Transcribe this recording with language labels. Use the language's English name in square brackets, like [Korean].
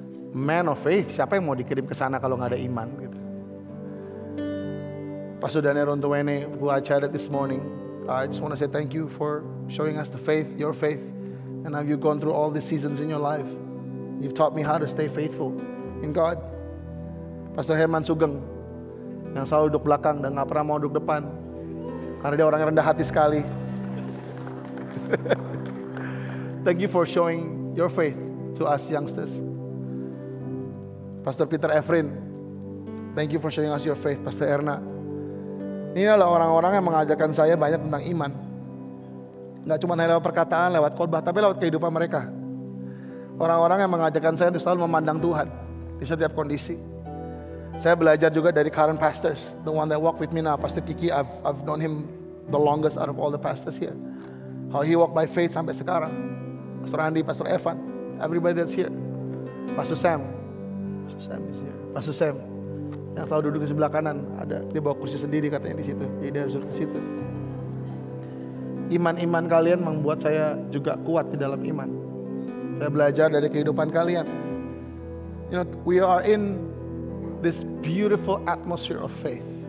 [English] Man of faith, [Indonesian] siapa yang mau dikirim ke sana kalau nggak ada iman gitu. [English] Pastor Daniel Rontuwene, who I chatted this morning, I just want to say thank you for showing us the faith, your faith, and how you've gone through all these seasons in your life. You've taught me how to stay faithful in God. [Indonesian] Pastor Herman Sugeng, yang selalu duduk belakang dan nggak pernah mau duduk depan, karena dia orang yang rendah hati sekali. [English] Thank you for showing your faith to us youngsters. Pastor Peter Efrin, thank you for showing us your faith. [Indonesian] Pastor Erna, ini adalah orang-orang yang mengajarkan saya banyak tentang iman. Gak cuma lewat perkataan, lewat khotbah, tapi lewat kehidupan mereka. Orang-orang yang mengajarkan saya untuk selalu memandang Tuhan di setiap kondisi. Saya belajar juga dari [English] current pastors, the one that walk with me now, Pastor Kiki. I've known him the longest out of all the pastors here. How he walk by faith [Indonesian] sampai sekarang. [English] Pastor Andy, Pastor Evan, everybody that's here. Pastor Sam is here. [Indonesian] Pastor Sam yang selalu duduk di sebelah kanan, ada dia bawa kursi sendiri katanya di situ. Jadi dia harus duduk di situ. Iman-iman kalian membuat saya juga kuat di dalam iman. Saya belajar dari kehidupan kalian. [English] You know, we are in this beautiful atmosphere of faith.